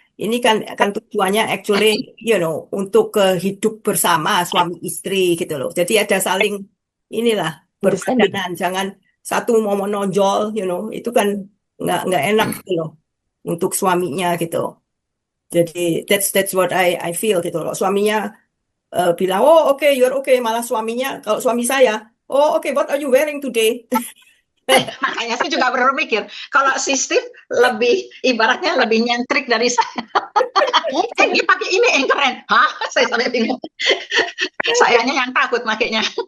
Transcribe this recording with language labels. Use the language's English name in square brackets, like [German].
[Indonesian] Ini kan tujuannya actually, untuk hidup bersama suami istri gitu loh. Jadi ada saling inilah [English] Understanding. [Indonesian] berbadanan, jangan satu mau menonjol, itu kan nggak enak gitu loh untuk suaminya gitu. Jadi [English] that's what I feel [Indonesian] gitu loh. Suaminya bilang, [English] oh okay, you're okay. [Indonesian] Malah kalau suami saya, [English] oh okay, what are you wearing today? [Indonesian] Makanya saya juga baru mikir, kalau si Steve ibaratnya lebih nyentrik dari saya. Dia pakai ini yang keren. Hah? Saya sampai bingung. Sayanya yang takut makainya.